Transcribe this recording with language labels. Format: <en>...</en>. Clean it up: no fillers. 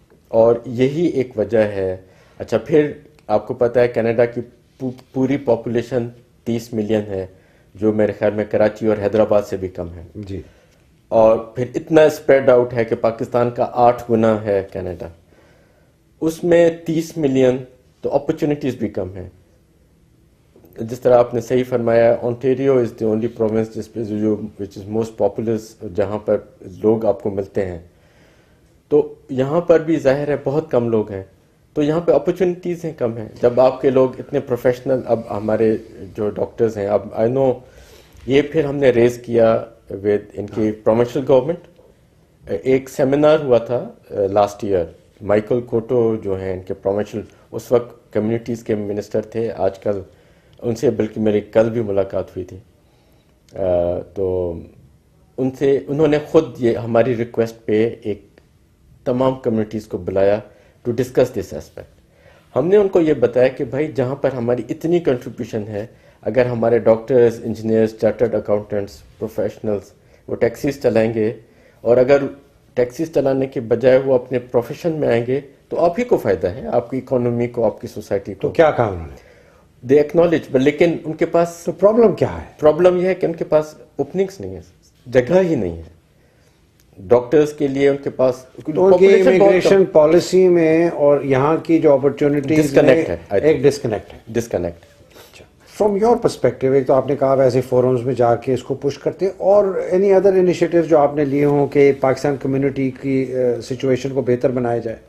<ur>اور یہی ایک وجہ ہے. اچھا, پھر آپ کو پتہ ہے کینیڈا کی پوری پاپولیشن 30 ملین ہے, جو میرے خیال میں کراچی اور حیدرآباد سے بھی کم ہے. جی. اور پھر اتنا اسپریڈ آؤٹ ہے کہ پاکستان کا 8 گنا ہے کینیڈا, اس میں 30 ملین, تو اپرچونیٹیز بھی کم ہیں. جس طرح آپ نے صحیح فرمایا,</ur> <en>Ontario is the only province</en> <ur>جس پہ جو</ur> <en>which is most populous,</en> <ur>جہاں پر لوگ آپ کو ملتے ہیں. تو یہاں پر بھی ظاہر ہے بہت کم لوگ ہیں, تو یہاں پہ اپرچونیٹیز ہیں کم ہیں. جب آپ کے لوگ اتنے پروفیشنل, اب ہمارے جو ڈاکٹرز ہیں, اب</ur> <en>I know</en> <ur>یہ پھر ہم نے ریز کیا ود ان کی پروونشل گورنمنٹ. ایک سیمینار ہوا تھا لاسٹ ایئر, مائیکل کوٹو جو ہیں ان کے پروونشل, اس وقت کمیونٹیز کے منسٹر تھے, آج کل ان سے بلکہ میری کل بھی ملاقات ہوئی تھی. تو ان سے انہوں نے خود یہ ہماری ریکویسٹ پہ ایک تمام کمیونٹیز کو بلایا</ur> <en>To discuss this aspect.</en> <ur>ہم نے ان کو یہ بتایا کہ بھائی جہاں پر ہماری اتنی کنٹریبیوشن ہے, اگر ہمارے doctors, engineers, chartered accountants, professionals وہ ٹیکسیز چلائیں گے, اور اگر ٹیکسیز چلانے کے بجائے وہ اپنے پروفیشن میں آئیں گے تو آپ ہی کو فائدہ ہے, آپ کی اکانومی کو, آپ کی سوسائٹی کو. تو کیا کہا انہوں نے؟</ur> <en>they acknowledge,</en> <ur>لیکن ان کے پاس تو پرابلم کیا ہے؟ پرابلم یہ ہے کہ ان کے پاس اوپننگس نہیں ہے, جگہ ہی نہیں ہے ڈاکٹرز کے لیے. ان کے پاس تو ان کی امیگریشن پالیسی میں اور یہاں کی جو اپرچونیٹیز ڈسکنیکٹ ہے, ایک ڈسکنیکٹ ہے.</ur> <en>Disconnect. From your perspective,</en> <ur>ایک تو آپ نے کہا ویسے فورمز میں جا کے اس کو پش کرتے ہیں, اور</ur> <en>any other initiative</en> <ur>جو آپ نے لیے ہوں کہ پاکستان کمیونٹی کی سچویشن کو بہتر بنایا جائے؟</ur>